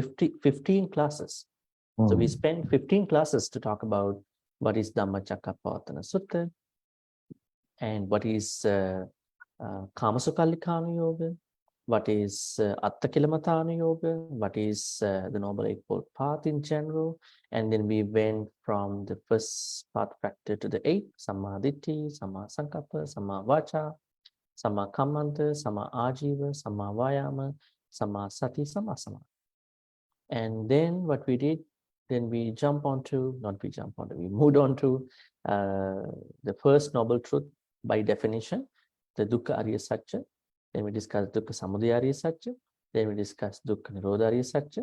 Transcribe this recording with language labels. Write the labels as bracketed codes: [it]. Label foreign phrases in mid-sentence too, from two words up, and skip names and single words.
[en] So we spent 15 classes to talk about what is Dhammacakkappavattana Sutta and what is Kamasukallikana Yoga, what is Attakilamatana Yoga, what is the Noble Eightfold Path in general. And then we went from the first path factor to the 8, [pi] Samma Ditti, Samma Sankappa, Samma Vacha, Samma Kammanta, Samma Ajiva, Samma Vayama, Samma Sati, Samma Sama. [en] And then what we did, then we moved on to the first noble truth by definition, the [pi] Dukkha Ariya Satya. [en] Then we discussed [pi] Dukkha Samudaya Ariya Satya. [en] Then we discussed [pi] Dukkha Nirodha Ariya Satya.